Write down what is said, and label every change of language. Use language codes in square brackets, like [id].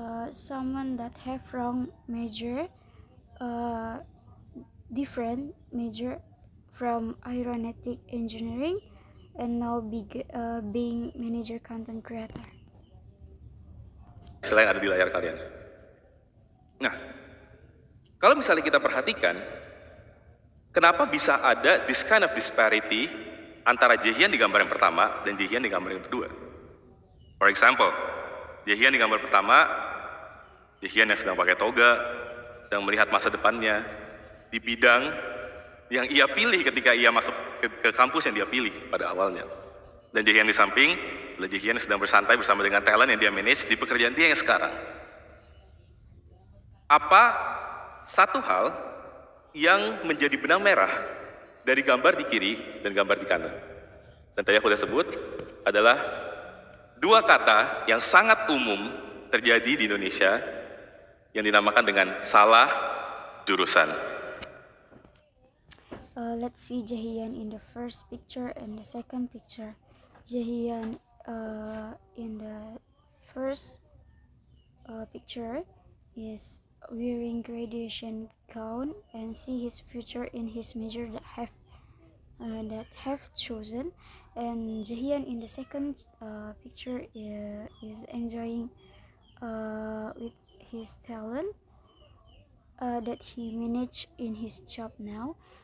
[en] someone that have wrong major, different major from aeronautic engineering, and now being manager content creator. [id] Selain ada di layar kalian. Nah, kalau misalnya kita perhatikan, kenapa bisa ada [en] this kind of disparity [id] antara Jaehyun di gambar yang pertama dan Jaehyun di gambar yang kedua? [en] For example, [id] Jaehyun di gambar pertama, Jaehyun yang sedang pakai toga, sedang melihat masa depannya di bidang yang ia pilih ketika ia masuk ke kampus yang dia pilih pada awalnya. Dan Jaehyun di samping, adalah Jaehyun yang sedang bersantai bersama dengan talent yang dia manage di pekerjaan dia yang sekarang. Apa satu hal yang menjadi benang merah dari gambar di kiri dan gambar di kanan? Dan tadi aku sudah sebut adalah dua kata yang sangat umum terjadi di Indonesia yang dinamakan dengan salah jurusan. [en] Let's see Jaehyun in the first picture and the second picture. Jaehyun in the first picture is wearing graduation gown and see his future in his major that have chosen, and Jaehyun in the second picture is enjoying with his talent that he managed in his job now.